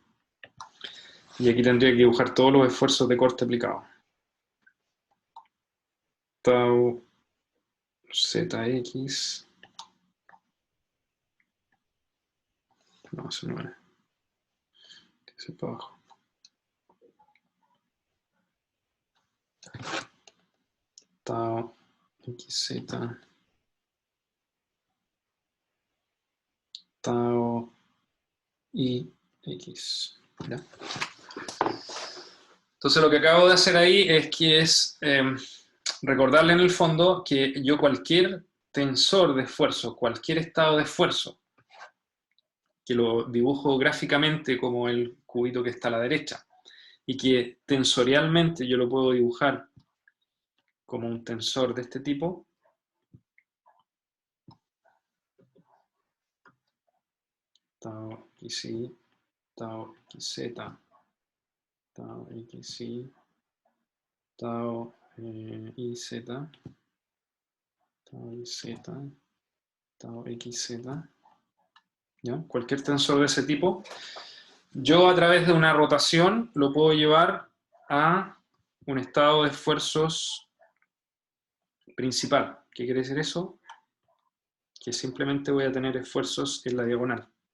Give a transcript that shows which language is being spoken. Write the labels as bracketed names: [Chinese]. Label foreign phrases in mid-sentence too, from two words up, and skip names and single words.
[Spanish] Y aquí tendría que dibujar todos los esfuerzos de corte aplicados. Tau ZX. No, eso no es. Ese para abajo. Tau XZ. Tau IX. ¿Ya? Entonces lo que acabo de hacer ahí es recordarle en el fondo que yo cualquier tensor de esfuerzo, cualquier estado de esfuerzo, que lo dibujo gráficamente como el cubito que está a la derecha, y que tensorialmente yo lo puedo dibujar como un tensor de este tipo, tau XY, tau XZ, tau XY, tau IZ, tau IZ, tau XZ, ¿ya? Cualquier tensor de ese tipo, yo a través de una rotación lo puedo llevar a un estado de esfuerzos principal. ¿Qué quiere decir eso? Que simplemente voy a tener esfuerzos en la diagonal.